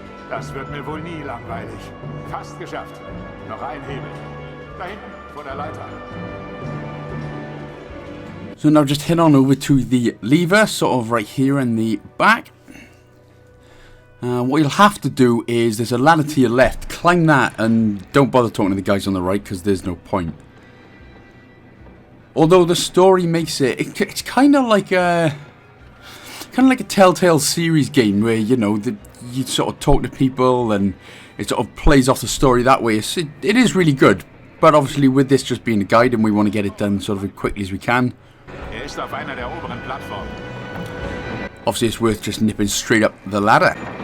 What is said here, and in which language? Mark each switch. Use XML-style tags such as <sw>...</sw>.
<de>Das wird mir wohl nie langweilig. Fast geschafft. Noch ein Hebel. Da hinten, vor der Leiter.</de> <en>So now just head on over to the lever, sort of right here in the back. What you'll have to do is, there's a ladder to your left. Climb that and don't bother talking to the guys on the right, because there's no point. Although the story makes it's kind of like a Telltale series game where, you know, you sort of talk to people and it sort of plays off the story that way. It is really good, but obviously with this just being a guide and we want to get it done sort of as quickly as we can.</en> <de>Ist auf einer der oberen Plattformen.</de> <en>Obviously it's worth just nipping straight up the ladder.</en>